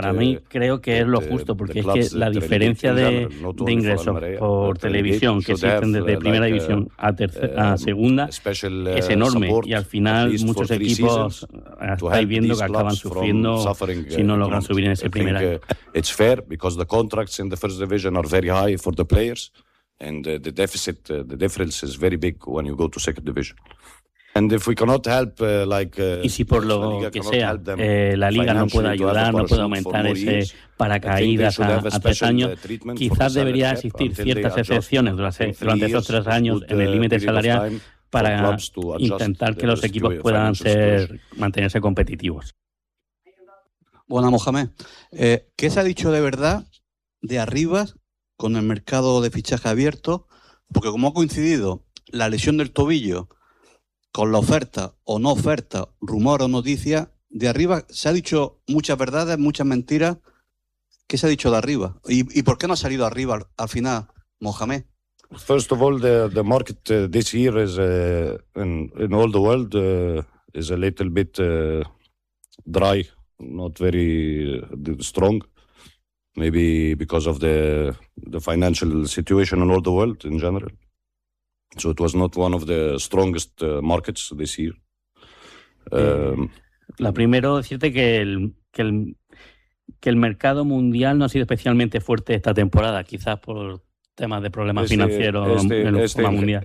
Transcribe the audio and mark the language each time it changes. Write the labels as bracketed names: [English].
[Spanish] Para mí, creo que es lo justo, porque es que la diferencia de ingresos por televisión que existen desde primera división a segunda es enorme, y al final muchos equipos estáis viendo que acaban sufriendo si no logran subir en ese primer año. [English] It's fair because the contracts in the first division are very high for the players. And the deficit, the difference is very big when you go to second division. And if we cannot help, [Spanish] y si por lo que sea, la liga no puede ayudar, no puede aumentar ese paracaídas a tres años, quizás debería existir ciertas excepciones durante esos tres años en el límite salarial para intentar que los equipos puedan mantenerse competitivos. Bueno, Mohamed, ¿qué se ha dicho de verdad de Arribas con el mercado de fichaje abierto? Porque como ha coincidido la lesión del tobillo con la oferta o no oferta, rumor o noticia, de arriba se ha dicho muchas verdades, muchas mentiras. ¿Qué se ha dicho de arriba? ¿Y por qué no ha salido arriba al final, Mohamed? [English] First of all, the market this year is in all the world is a little bit dry, not very strong. Maybe because of the financial situation in all the world in general. So it was not one of the strongest markets this year. [Spanish] La primero decirte que el mercado mundial no ha sido especialmente fuerte esta temporada, quizás por temas de problemas financieros en la mundial.